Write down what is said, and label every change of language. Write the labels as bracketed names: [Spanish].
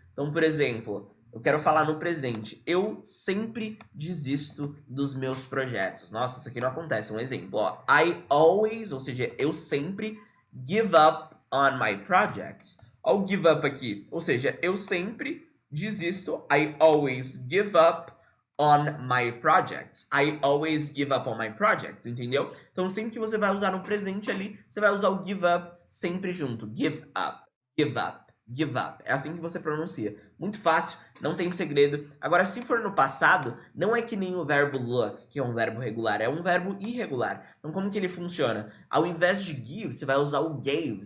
[Portuguese] Então, por exemplo, eu quero falar no presente. Eu sempre desisto dos meus projetos. Nossa, isso aqui não acontece. Um exemplo, ó. [English] I always, [Portuguese] ou seja, eu sempre [English] give up on my projects. [Portuguese] Olha o give up aqui. Ou seja, eu sempre desisto. [English] I always give up on my projects. I always give up on my projects, [Portuguese] entendeu? Então, sempre que você vai usar no presente ali, você vai usar o give up sempre junto. [English] Give up, give up, give up. [Portuguese] É assim que você pronuncia. Muito fácil, não tem segredo. Agora, se for no passado, não é que nem o verbo look, que é um verbo regular, é um verbo irregular. Então, como que ele funciona? Ao invés de give, você vai usar o gave.